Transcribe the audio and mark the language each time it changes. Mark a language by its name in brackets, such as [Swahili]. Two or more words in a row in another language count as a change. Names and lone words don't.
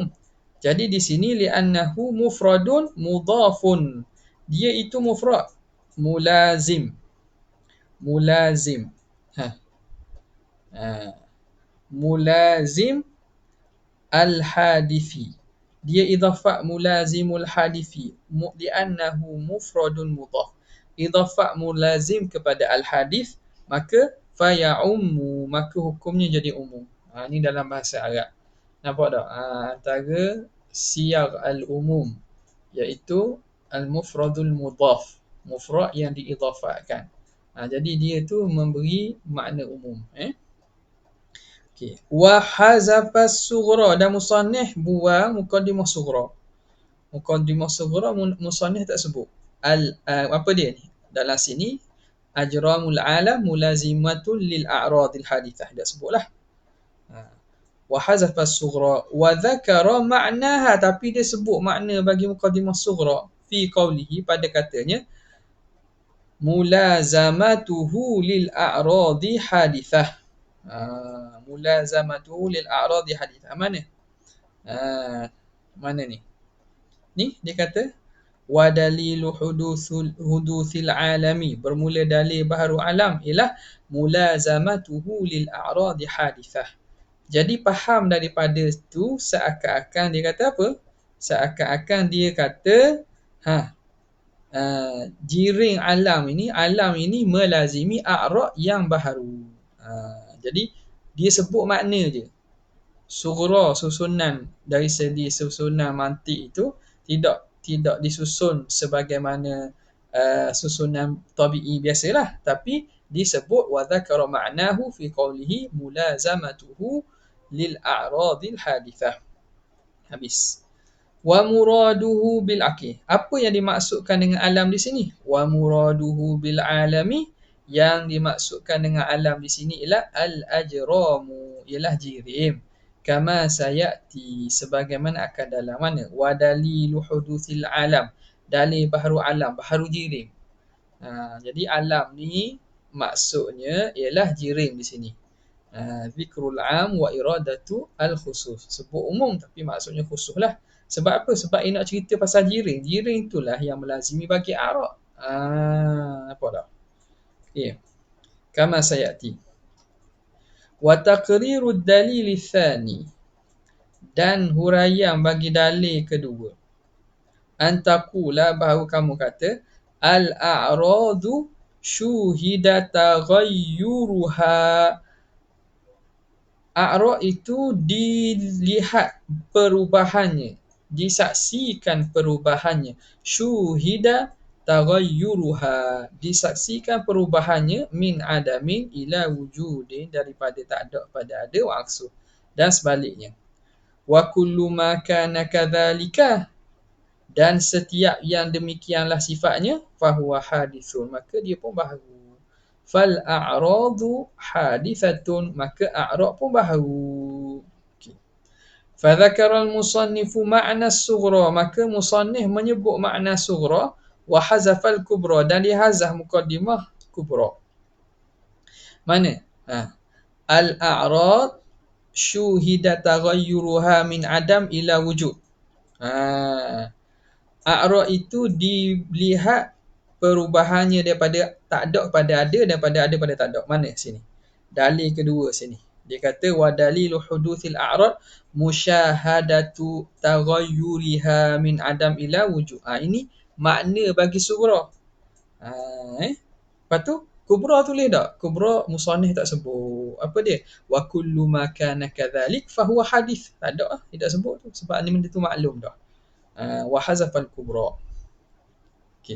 [Malay] Jadi di sini [Arabic] لأنه مفرد مضاف. [Malay] Dia itu mufrad. Mulazim. [Arabic] ملازم الحادث. [Malay] Dia idhafah [Arabic] ملازم الحادث. لأنه مفرد مضاف. [Malay] Idhafah mulazim kepada al-hadith, maka faya'ummu, maka hukumnya jadi umum. Ini dalam bahasa Arab. Nampak tak? Antara [Arabic] صيغ العموم, [Malay] iaitu [Arabic] المفرد المضاف. [Malay] Mufrad yang diidhafahkan. Jadi dia tu memberi makna umum. Okay. [Arabic] وحذف الصغرى, [Malay] dan musannif buang muqaddimah sughra. Muqaddimah sughra musannif tak sebut. Apa dia ni? Dalam sini [Arabic] أجرام العالم ملازمة للأعراض الحادثة. [Malay] Dia sebutlah. [Arabic] وحذف الصغرى وذكر معناها, [Malay] tapi dia sebut makna bagi muqaddimah sughra [Arabic] في قوله, [Malay] pada katanya [Arabic] ملازمته للأعراض الحادثة. ملازمته للأعراض الحادثة. [Malay] Mana? Mana ni? Ni dia kata [Arabic] ودليل حدوث العالم, [Malay] bermula dalil baharu alam ialah [Arabic] ملازمته للأعراض الحادثة. [Malay] Jadi faham daripada itu seakan-akan dia kata apa? Seakan-akan dia kata jiring alam ini melazimi a'rad yang baharu. Jadi dia sebut makna je. Sughra, susunan dari segi susunan mantik itu tidak disusun sebagaimana susunan tabi'i biasalah, tapi disebut [Arabic] وذكر معناه في قوله ملازمته للأعراض الحادثة. Habis. ومراده بالعقي. [Malay] Apa yang dimaksudkan dengan alam di sini? [Arabic] ومراده بالعالم, [Malay] yang dimaksudkan dengan alam di sini ialah al-ajramu, ialah jirim. [Arabic] كما سيأتي, [Malay] sebagaimana akan dalam mana? [Arabic] ودليل حدوث العالم, [Malay] dalil baharu alam, baharu jirim. Jadi alam ni maksudnya ialah jirim di sini. [Arabic] ذكر العام وإرادة الخصوص. [Malay] Sebut umum tapi maksudnya khusus lah. Sebab apa? Sebab ia nak cerita pasal jirim. Jirim itulah yang melazimi bagi a'rad. Nampak tak? [Arabic] Okay. كما سيأتي. وتقرير الدليل الثاني, [Malay] dan huraian bagi dalil kedua. [Arabic] أن تقول, [Malay] bahawa kamu kata [Arabic] الأعراض شوهد تغيرها. [Malay] A'rad itu dilihat perubahannya, disaksikan perubahannya. [Arabic] شوهد تغيرها, [Malay] disaksikan perubahannya, [Arabic] من عدم إلى وجود, [Malay] daripada tak ada pada ada, [Arabic] والعكس, [Malay] dan sebaliknya. [Arabic] وكل ما كان كذلك, [Malay] dan setiap yang demikianlah sifatnya, [Arabic] فهو حادث, [Malay] maka dia pun baharu. [Arabic] فالأعراض حادثة, [Malay] maka a'rad pun baharu. [Arabic] فذكر المصنف معنى الصغرى, [Malay] maka musannif menyebut makna sughra, [Arabic] وحذف الكبرى, [Malay] dan dihazaf muqaddimah kubra. Mana? [Arabic] الأعراض شوهد تغيرها من عدم إلى وجود. [Malay] A'rad itu dilihat perubahannya daripada tak ada kepada ada, daripada ada pada tak ada. Mana sini? Dalil kedua sini. Dia kata [Arabic] ودليل حدوث الأعراض مشاهدة تغيرها من عدم إلى وجود. [Malay] Ini makna bagi sughra. Lepas tu kubra tulis tak? Kubra musannif tak sebut. Apa dia? [Arabic] وكل ما كان كذلك فهو حادث. [Malay] Tak ada, tidak sebut tu sebab ni benda tu maklum dah. [Arabic] وحذف الكبرى. Okey.